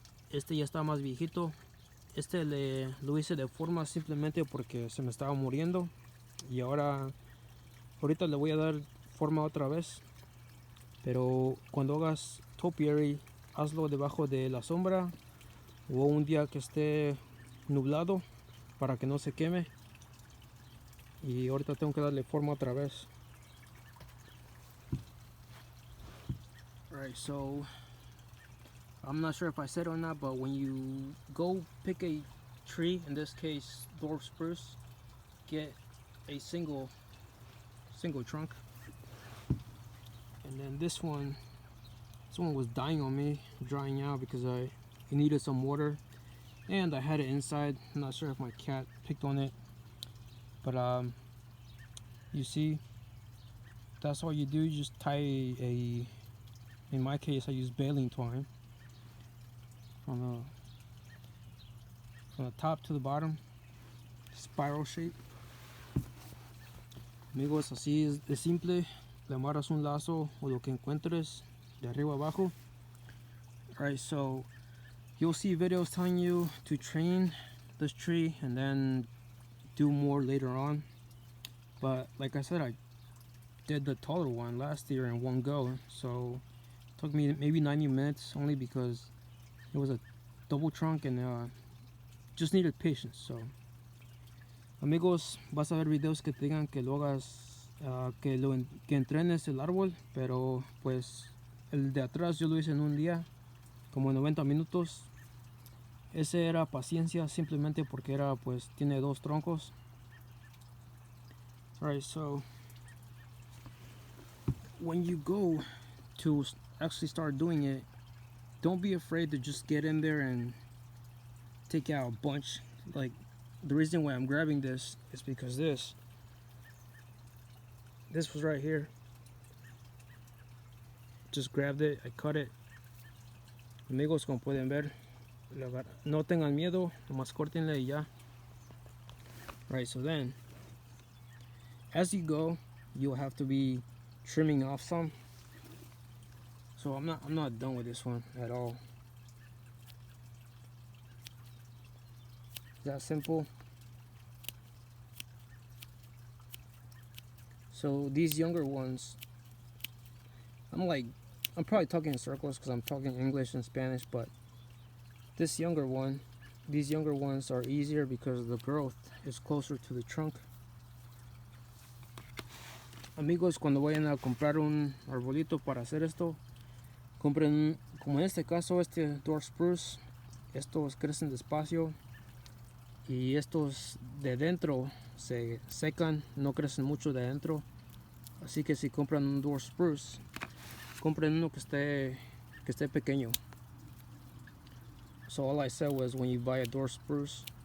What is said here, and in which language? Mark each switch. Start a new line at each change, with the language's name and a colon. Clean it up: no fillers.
Spanish: Este ya está más viejito. Este lo hice de forma simplemente porque se me estaba muriendo, y ahorita le voy a dar forma otra vez. Pero cuando hagas topiary, hazlo debajo de la sombra o un día que esté nublado para que no se queme. Y ahorita tengo que darle forma otra vez.
English: Alright, so I'm not sure if I said it or not, but when you go pick a tree, in this case dwarf spruce, get a single trunk. And then this one was dying on me, drying out because it needed some water, and I had it inside. I'm not sure if my cat picked on it, but you see, that's all you do. You just tie in my case I use baling twine from the top to the bottom, spiral shape.
Spanish: Amigos, así es de simple. Le amarras un lazo o lo que encuentres de arriba abajo.
English: Alright, so you'll see videos telling you to train this tree and then do more later on. But like I said, I did the taller one last year in one go, so it took me maybe 90 minutes only because it was a double trunk and just needed patience.
Spanish: So amigos, vas a ver videos que te digan que lo hagas, que entrenes el árbol, pero pues el de atrás yo lo hice en un día, como 90 minutos. Ese era paciencia, simplemente porque tiene dos troncos.
English: Alright, so when you go to actually start doing it, don't be afraid to just get in there and take out a bunch. Like, the reason why I'm grabbing this is because this was right here. Just grabbed it, I cut it.
Spanish: Amigos, como pueden ver, no tengan miedo, nomás córtenle y ya.
English: Right, so then as you go, you'll have to be trimming off some. So I'm not done with this one at all. That simple. So these younger ones, I'm probably talking in circles because I'm talking English and Spanish, but these younger ones are easier because the growth is closer to the trunk.
Spanish: Amigos, cuando vayan a comprar un arbolito para hacer esto, compren, como en este caso, este dwarf spruce. Estos crecen despacio y estos de dentro se secan, no crecen mucho de dentro. Así que si compran un dwarf spruce, compren uno que esté pequeño.
English: So all I said was, when you buy a dwarf spruce,